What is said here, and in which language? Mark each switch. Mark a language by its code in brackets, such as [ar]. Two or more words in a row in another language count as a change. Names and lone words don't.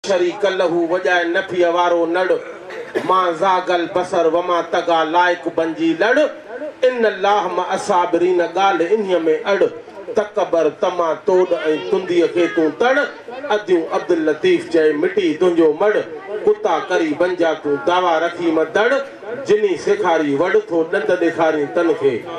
[ar] شريك له [sd] وجائے نفي وارو نڙ۔ [ar] ما زاغ البصر وما طغى [sd] لائق بنجي لڙ۔ [ar] ان الله مع الصابرين [sd] ڳالهه انهيءَ ۾ اڙ۔ تڪبر، تما، توڏ ۽ تنديءَ کي تون تڙ۔ اديون عبد اللطيف چئي، مٽي تنهنجو مڙ۔ ڪتا ڪري بنجا تون دعويٰ رکي مدڙ۔ جنهي سيکاري وڙ ٿو ڏند ڏيکاري تن کي۔